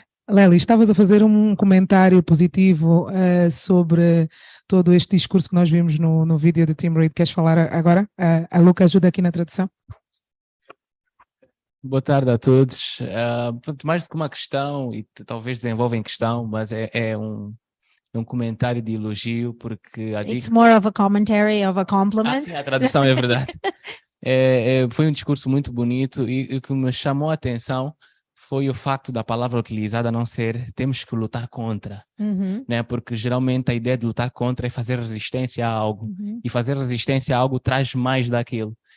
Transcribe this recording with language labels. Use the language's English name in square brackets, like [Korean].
[Portuguese] Lely, estavas a fazer um comentário positivo sobre todo este discurso que nós vimos no vídeo do Team Read. Queres falar agora? A Luca ajuda aqui na tradução. Boa tarde a todos. Mais do que uma questão, e talvez desenvolvem questão, mas é comentário de elogio, porque [English] It's more of a commentary of a compliment. [Portuguese] sim, a tradução é verdade. Foi um discurso muito bonito e o que me chamou a atenção foi o facto da palavra utilizada não ser temos que lutar contra, né? Porque geralmente a ideia de lutar contra é fazer resistência a algo, e fazer resistência a algo traz mais daquilo.